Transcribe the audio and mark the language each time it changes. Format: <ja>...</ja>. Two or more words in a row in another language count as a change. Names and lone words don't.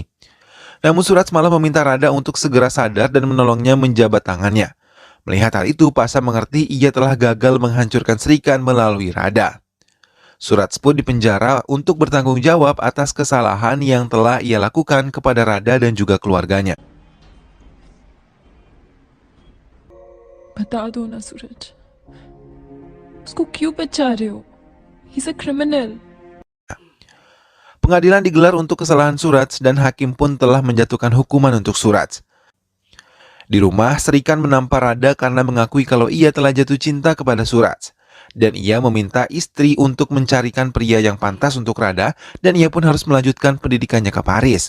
<id>Namun Suraj malah meminta Rada untuk segera sadar dan menolongnya menjabat tangannya. Melihat hal itu, Pasha mengerti ia telah gagal menghancurkan Srikan melalui Rada. Suraj pun dipenjara untuk bertanggung jawab atas kesalahan yang telah ia lakukan kepada Rada dan juga keluarganya.</id> <hi>बता दो ना सूरज उसको क्यों बचा रहे हो</hi> <en>he's a criminal</en> <id>Pengadilan digelar untuk kesalahan Suraj dan hakim pun telah menjatuhkan hukuman untuk Suraj. Di rumah, Srikan menampar Rada karena mengakui kalau ia telah jatuh cinta kepada Suraj. Dan ia meminta istri untuk mencarikan pria yang pantas untuk Rada dan ia pun harus melanjutkan pendidikannya ke Paris.</id>